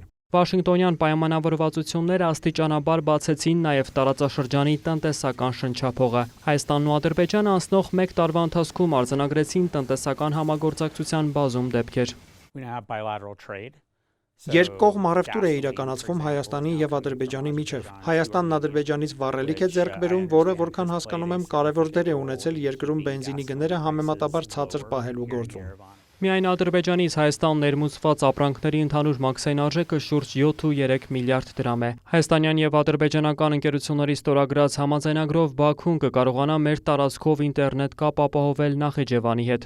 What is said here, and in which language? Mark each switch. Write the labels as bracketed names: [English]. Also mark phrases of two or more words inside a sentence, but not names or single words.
[Armenian] Վաշինգտոնյան պայմանավորվածությունները աստիճանաբար բացեցին նաև տարածաշրջանի տնտեսական շնչափողը։ Հայաստանն ու Ադրբեջանը անցնող 1 տարվա ընթացքում արձանագրեցին տնտեսական համագործակցության բազում դեպքեր։ [English] We now have bilateral trade. [Armenian] Երկկողմ առևտուր է իրականացվում Հայաստանի եւ Ադրբեջանի միջև։ Հայաստանն Ադրբեջանից վառելիք է ձեռք բերում, որը, որքան հասկանում եմ, կարևոր դեր է ունեցել երկրում բենզինի գները համեմատաբար ցածր պահելու գործում։ Միայն Ադրբեջանից Հայաստան ներմուծված ապրանքների ընդհանուր մաքսային արժեքը շուրջ 7.3 միլիարդ դրամ է։ Հայաստանյան եւ ադրբեջանական ընկերությունների ստորագրած համաձայնագրով Բաքուն կկարողանա մեր տարածքով ինտերնետ կապ ապահովել Նախիջևանի հետ։